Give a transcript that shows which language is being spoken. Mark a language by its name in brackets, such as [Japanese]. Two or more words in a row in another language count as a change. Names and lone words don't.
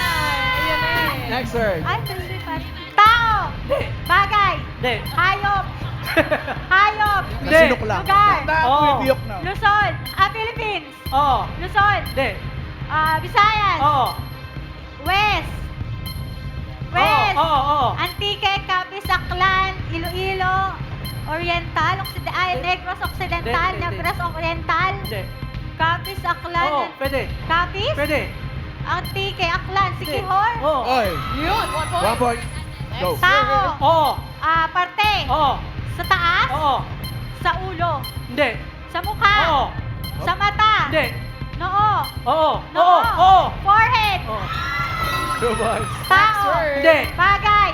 [Filipino] Ayan na eh. [English] Next word. [Filipino] ay, hindi pass, tao, Hindi. bagay, Hindi. hayop, hayop, Hindi. lugar, Oo. Luzon, Philippines, Oo. Luzon, Hindi. Visayas, Oo. West, Oo. Antique, Capiz, Aklan, Iloilo, Oriental, Negros Occidental, Hindi. Negros Oriental, Hindi. Capiz, Aklan, Oo. Pwede. Capiz, Pwede. Antique, Aklan, Hindi. Siquijor, Oo. Yun, 1 point. 1 point. Go. Tao, Oo. parte, Oo. sa taas, Oo. sa ulo, Hindi. sa mukha, Oo. sa mata, Hindi. noo, Oo. noo, Oo. forehead, Oo. tao, Hindi. bagay,